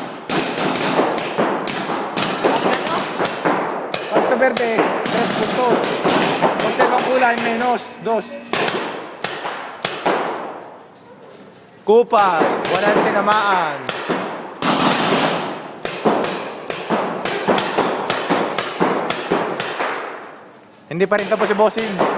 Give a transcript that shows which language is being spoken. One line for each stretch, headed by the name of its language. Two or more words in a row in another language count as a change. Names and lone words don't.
Filipino: Pag sa
Spanish: verde, menos puntos.
Filipino: Pag sa ibang kulay, menos 2. Kupal, walang tinamaan. Hindi pa rin tapos si bossing.